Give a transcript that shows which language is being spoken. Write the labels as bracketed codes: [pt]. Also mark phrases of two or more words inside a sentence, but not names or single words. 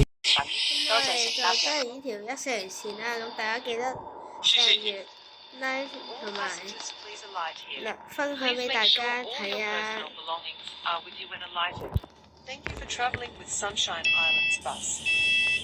[yue] 多謝乘搭就真係呢條140線啦，咁大家記得訂閱、like 同埋 [en] Please alight here. [yue] 分享俾大家睇啊！ [en] belongings are with you when alighted. Thank you for travelling with Sunshine Islands Bus.